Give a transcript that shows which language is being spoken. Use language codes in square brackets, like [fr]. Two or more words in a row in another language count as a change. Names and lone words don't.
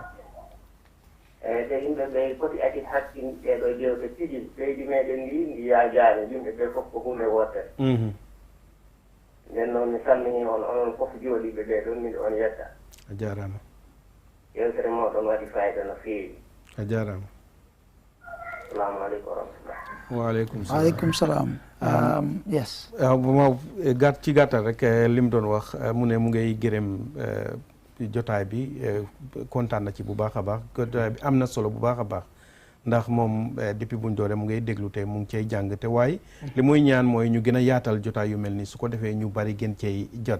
[ff] te yimɓe ɓe poti accit hakkin ɗeɗo jewte tigi leydi meɗen ndi yaajaani yimɓe ɓe fof ko hunde wootere. nden noon mi salmini on onon fof jooɗiɓe ɓe ɗon miɗo on yetta. A jarama. yewtere moɗon waɗi fayida no feewi. A jarama. [ar] السلام عليكم ورحمة الله. وعليكم السلام. وعليكم السلام. yes. [wo] bu ma ci gàttal rek lim doon wax mu ne mu ngay gërëm jotaay bi kontaan na ci bu baax a baax jotaay bi am na solo bu baax a baax ndax moom depuis buñ doore mu ngay déglu te mu ngi cay jàng te waaye li muy ñaan mooy ñu gën a yaatal jotaay yu mel ni su ko defee ñu bari gën cay jot.